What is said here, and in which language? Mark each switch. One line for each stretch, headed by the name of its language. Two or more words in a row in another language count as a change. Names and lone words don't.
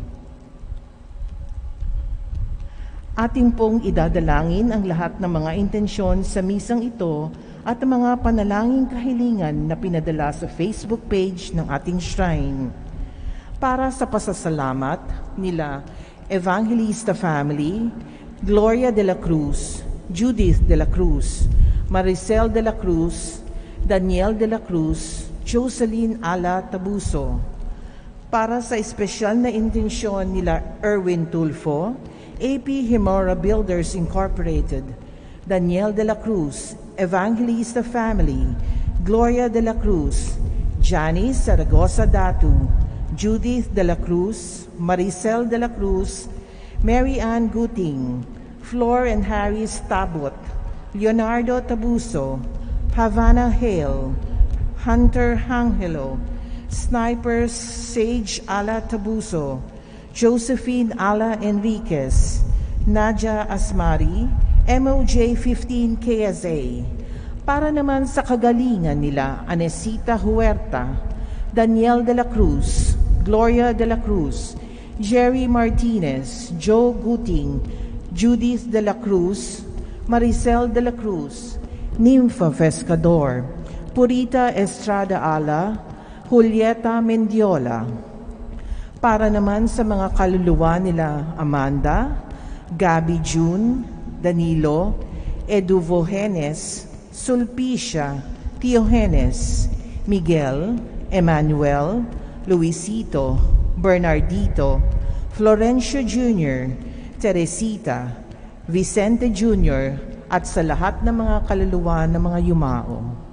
Filipino: Ating pong idadalangin ang lahat ng mga intensyon sa misang ito at ang mga panalangin kahilingan na pinadala sa Facebook page ng ating shrine. Para sa pasasalamat nila Evangelista Family, Gloria de la Cruz, Judith de la Cruz, Maricel de la Cruz, Daniel de la Cruz, Jocelyn Ala Tabuso. Para sa espesyal na intensyon nila Erwin Tulfo, AP Himora Builders Incorporated, Daniel de la Cruz, Evangelista Family, Gloria de la Cruz, Janice Zaragoza Datu, Judith de la Cruz, Maricel de la Cruz, Mary Ann Guting, Flor and Harry Stabot, Leonardo Tabuso, Havana Hale, Hunter Hangelo, Sniper Sage Ala Tabuso, Josephine Ala Enriquez, Nadia Asmari, MOJ 15 KSA. Para naman sa kagalingan nila Anesita Huerta, Daniel de la Cruz, Gloria de la Cruz, Jerry Martinez, Joe Guting, Judith de la Cruz, Maricel de la Cruz, Nympha Pescador, Purita Estrada Ala, Julieta Mendiola. Para naman sa mga kaluluwa nila Amanda, Gabby June, Danilo, Eduvogenes, Sulpicia, Tiogenes, Miguel, Emmanuel, Luisito, Bernardito, Florencio Jr., Teresita, Vicente Jr., at sa lahat ng mga kaluluwa ng mga yumao.